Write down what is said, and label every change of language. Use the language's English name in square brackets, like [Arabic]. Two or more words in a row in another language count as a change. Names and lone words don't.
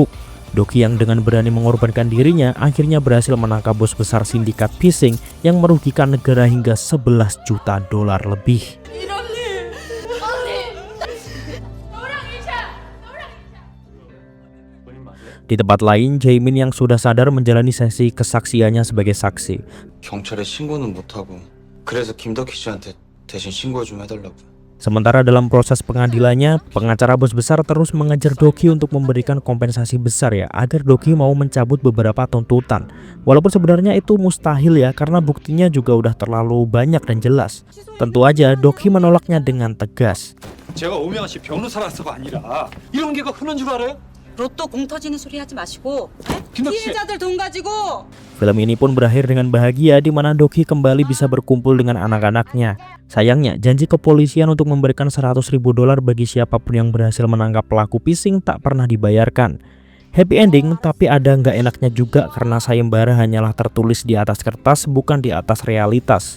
[Indonesian] Doki yang dengan berani mengorbankan dirinya akhirnya berhasil menangkap bos besar sindikat phishing yang merugikan negara hingga 11 juta dolar lebih. Di tempat lain, Jaemin yang sudah sadar menjalani sesi kesaksiannya sebagai saksi. [Korean] 경찰에 신고는 못하고 그래서 김덕희 씨한테 대신 신고 좀 해달라고. [Indonesian] Sementara dalam proses pengadilannya, pengacara bos besar terus mengejar Doki untuk memberikan kompensasi besar ya, agar Doki mau mencabut beberapa tuntutan. Walaupun sebenarnya itu mustahil ya, karena buktinya juga udah terlalu banyak dan jelas. Tentu aja Doki menolaknya dengan tegas. [Korean] 제가 오명환 씨 변호사라서가 아니라 이런 개가 흔한 줄 알아요? 로또 공 터지는 소리 하지 마시고 김덕희 씨. 피해자들 돈 가지고. [Indonesian] Film ini pun berakhir dengan bahagia di mana Doki kembali bisa berkumpul dengan anak-anaknya. Sayangnya, janji kepolisian untuk memberikan 100.000 dolar bagi siapapun yang berhasil menangkap pelaku phishing tak pernah dibayarkan. [English] Happy ending, [Indonesian] tapi ada nggak enaknya juga karena sayembara hanyalah tertulis di atas kertas bukan di atas realitas.